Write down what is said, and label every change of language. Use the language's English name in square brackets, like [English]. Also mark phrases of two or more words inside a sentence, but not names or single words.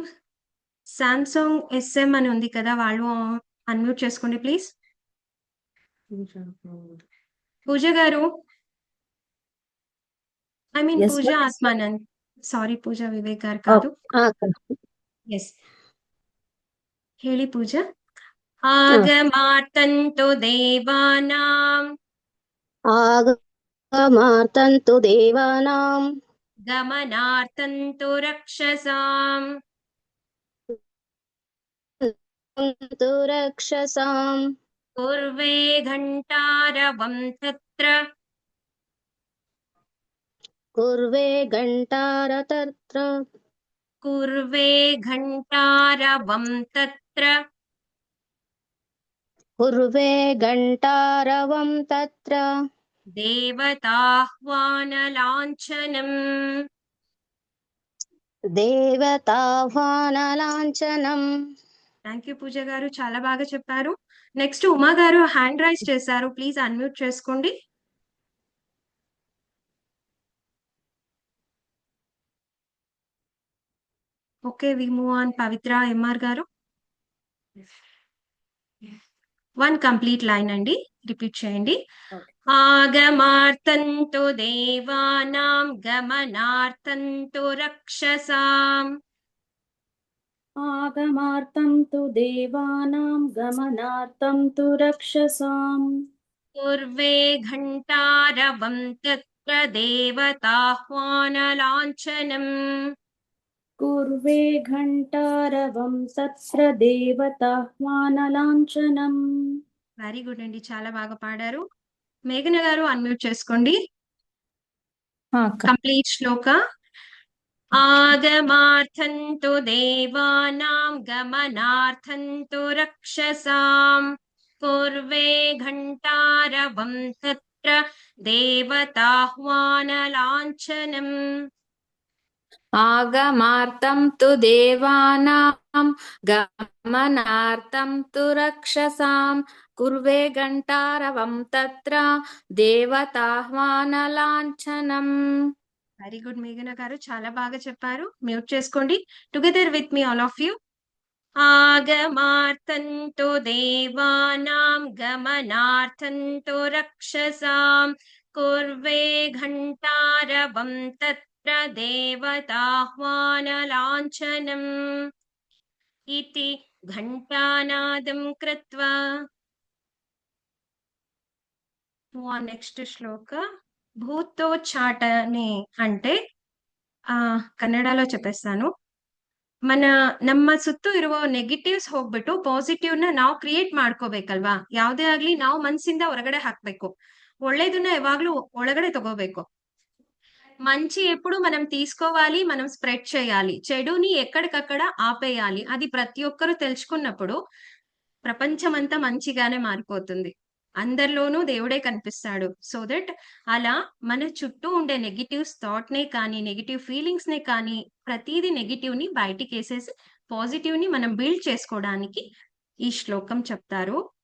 [Telugu] సామ్సంగ్ SM అని ఉంది కదా, వాళ్ళు అన్మ్యూట్ చేసుకోండి ప్లీజ్. పూజ గారు, [English] I mean Yes, పూజ ma'am. [Telugu] ఆత్మానంద్, సారీ పూజ వివేక్ గారు కాదు. ఎస్, ಹೇಳಿ పూజ. [Sanskrit] ಆಗಮಾರ್ತಂತು ದೇವಾನಾಂ ಆಗಮಾರ್ತಂತು ದೇವಾನಾಂ ಗಮನಾರ್ಥಂತು ರಕ್ಷಸಾಂ ತು ರಕ್ಷಸಾಂ ಕುರ್ವೇ ಘಂಟಾರವಂ ತತ್ರ ಕುರ್ವೆ ಘಂಟಾರ ತತ್ರ ಕುರ್ವೇ ಘಂಟಾರವಂ ತತ್ರ ಕುರ್ವೆ ಘಂಟಾರವಂ ತತ್ರ ದೇವತಾಹ್ವಾನ ಲಾಂಛನಂ. దేవతాహ్వాన లాంఛనం. [English] thank you [Telugu] పూజ గారు, చాలా బాగా చెప్పారు. నెక్స్ట్ ఉమా గారు [English] hand raise [Telugu] చేశారు, ప్లీజ్ అన్మ్యూట్ చేసుకోండి. [English] Okay, we move on. [Telugu] పవిత్ర MR గారు. 1 [English] complete line [Telugu] అండి, రిపీట్ చేయండి. [Sanskrit] ఆగమార్థం తు దేవానాం గమనార్థం తు రక్షసాం आगमार्थं तु देवानां गमनार्थं तु रक्षसाम् पूर्वे घण्टारवं तत्र देवताह्वानलाञ्छनम् कुर्वे घण्टारवं तत्र देवताह्वानलाञ्छनम् [English] very good [Telugu] అండి, చాలా బాగా పాడారు. మేఘన గారు అన్మ్యూట్ చేసుకోండి. కంప్లీట్ శ్లోక. [Sanskrit] ఆగమార్థం తు దేవానాం గమనార్థం తు రక్షసాం పూర్వే ఘంటారవం తత్ర దేవతాహ్వానలాంఛనం. आगमार्थं तु देवानां गमनार्थं तु रक्षसां कुर्वे घण्टारवं तत्र देवताह्वानलाञ्छनम्. [English] very good [Telugu] మేఘన గారు, చాలా బాగా చెప్పారు. మ్యూట్ చేసుకోండి. [English] Together with me all of you. [Sanskrit] ఆగమార్థం తు దేవానాం గమనార్థం తు రక్షసాం కుర్వే ఘంటారవం తత్ర దేవతాహ్వానలాంఛనం ఇతి ఘంటానాదం కృత్వా. [Telugu] నెక్స్ట్ శ్లోక. ಭೂತೋಚ್ಚಾಟನೆ అంటే కన్నడలో చెప్పేస్తాను. [Kannada] ನಮ್ಮ ಸುತ್ತು ಇರುವ ನೆಗೆಟಿವ್ಸ್ ಹೋಗ್ಬಿಟ್ಟು ಪಾಸಿಟಿವ್ ನ ನಾವು ಕ್ರಿಯೇಟ್ ಮಾಡ್ಕೋಬೇಕಲ್ವಾ. ಯಾವುದೇ ಆಗ್ಲಿ ನಾವು ಮನಸ್ಸಿಂದ ಹೊರಗಡೆ ಹಾಕ್ಬೇಕು, ಒಳ್ಳೇದನ್ನ ಯಾವಾಗ್ಲೂ ಒಳಗಡೆ ತಗೋಬೇಕು. [Telugu] మంచి ఎప్పుడు మనం తీసుకోవాలి, మనం స్ప్రెడ్ చేయాలి. చెడుని ఎక్కడికక్కడ ఆపేయాలి. అది ప్రతి ఒక్కరూ తెలుసుకున్నప్పుడు ప్రపంచమంతా మంచిగానే మారిపోతుంది. అందరిలోనూ దేవుడే కనిపిస్తాడు. [English] So that [Telugu] అలా మన చుట్టూ ఉండే [English] negatives thought [Telugu] నే కానీ, [English] negative feelings [Telugu] నే కానీ, ప్రతిదీ నెగిటివ్ ని బయటికి వేసేసి పాజిటివ్ ని మనం బిల్డ్ చేసుకోవడానికి ఈ శ్లోకం చెప్తారు.